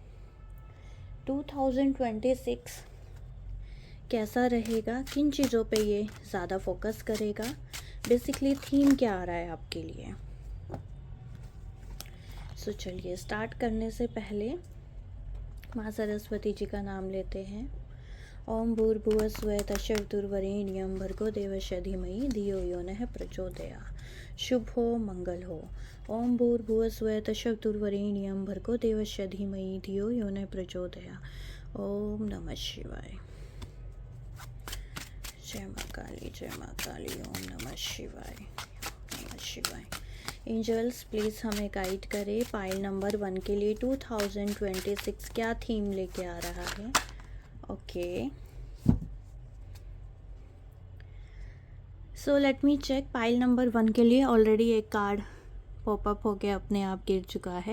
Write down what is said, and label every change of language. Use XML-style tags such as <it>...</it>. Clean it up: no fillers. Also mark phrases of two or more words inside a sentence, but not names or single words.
<hi>2026 कैसा रहेगा, किन चीज़ों पे ये ज़्यादा फोकस करेगा,</hi> <en>basically theme</en> <hi>क्या आ रहा है आपके लिए। सो चलिए स्टार्ट करने से पहले माँ सरस्वती जी का नाम लेते हैं।</hi> <sa>ओम भूर्भुवः स्वः तत्सवितुर्वरेण्यं भर्गो देवस्य धीमहि धियो यो नः प्रचोदयात्।</sa> <hi>शुभ हो, मंगल हो।</hi> <sa>ओम भूर्भुवः स्वः तत्सवितुर्वरेण्यं भर्गो देवस्य धीमहि धियो यो नः प्रचोदयात्। ओम नमः शिवाय।</sa> <hi>जय माँ काली, जय माँ काली।</hi> <sa>ओम नमः शिवाय, नमः शिवाय।</sa> <en>angels please</en> <hi>हमें गाइड करें</hi> <en>pile number 1</en> <hi>के लिए 2026 क्या थीम लेके आ रहा है।</hi> <en>OK, so let me check. pile number 1</en> <hi>के लिए ऑलरेडी एक</hi> <en>card popup</en> <hi>हो गया, अपने आप गिर चुका है।</hi>